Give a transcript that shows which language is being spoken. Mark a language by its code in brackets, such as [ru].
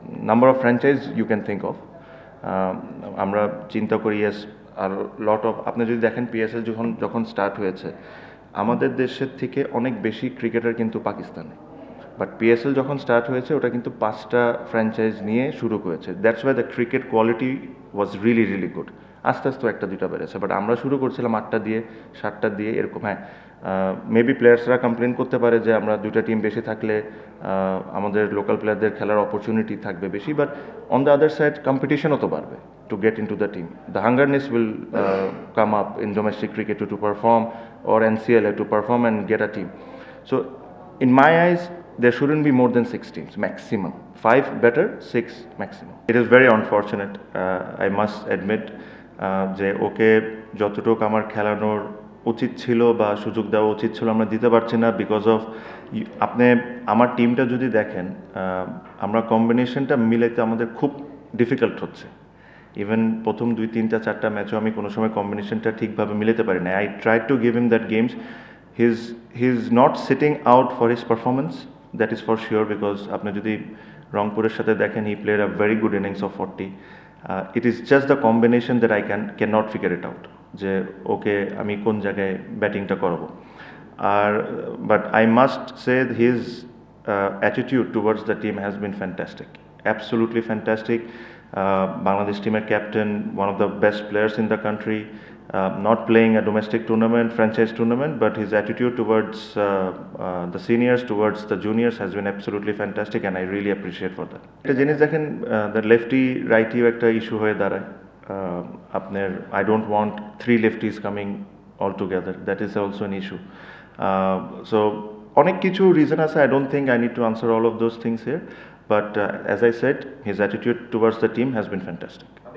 [en] Number of franchise you can think of. [bn] আমরা চিন্তা করি yes, আর লট অফ, আপনি যদি দেখেন পিএসএল যখন স্টার্ট হয়েছে আমাদের দেশের থেকে অনেক বেশি ক্রিকেটার কিন্তু পাকিস্তানে, বাট পিএসএল যখন স্টার্ট হয়েছে ওটা কিন্তু 5টা ফ্র্যাঞ্চাইজ নিয়ে শুরু করেছে। [en] That's why the cricket quality was really really good. [bn] আস্তে আস্তে একটা দুইটা বেড়েছে, বাট আমরা শুরু করছিলাম 8টা দিয়ে 7টা দিয়ে এরকম। হ্যাঁ, মেবি প্লেয়ার্সরা কমপ্লেন করতে পারে যে আমরা দুইটা টিম বেশি থাকলে আমাদের লোকাল প্লেয়ারদের খেলার অপরচুনিটি থাকবে বেশি, [en] but on the other side [bn] কম্পিটিশনও তো বাড়বে [en] to get into the team. The hungerness will come up in domestic cricket to perform, or NCLA to perform and get a team. So in my eyes there shouldn't be more than 6 teams maximum. 5 better, 6 maximum. It is very unfortunate, I must admit, [bn] যে ওকে যতটুকু আমার খেলানোর উচিত ছিল বা সুযোগ দেওয়া উচিত ছিল আমরা দিতে পারছি না, [en] because of [bn] আপনি আমার টিমটা যদি দেখেন আমরা কম্বিনেশনটা মিলাইতে আমাদের খুব ডিফিকাল্ট হচ্ছে। ইভেন প্রথম 2, 3, 4টা ম্যাচও আমি কোনো সময় কম্বিনেশনটা ঠিকভাবে মিলাতে পারি না। [en] I try to give him that games, he is not sitting out for his performance, that is for sure, because [bn] আপনি যদি রংপুরের সাথে দেখেন [en] He played a very good innings of 40। It is just the combination that I can not figure it out, [bn] যে ওকে আমি কোন জায়গায় ব্যাটিংটা করবো। [en] আর but I must say his attitude towards the team has been fantastic, absolutely fantastic. Bangladesh team captain, one of the best players in the country, not playing a domestic tournament, franchise tournament, but his attitude towards the seniors, towards the juniors has been absolutely fantastic, and I really appreciate for that. [bn] একটা জিনিস দেখেন, [en] the lefty righty [bn] একটা issue হয়ে দাঁড়ায় আপনার। [en] I don't want 3 lefties coming all together, that is also an issue. So [bn] অনেক কিছু reason আছে, [en] I don't think I need to answer all of those things here. But as I said, his attitude towards the team has been fantastic.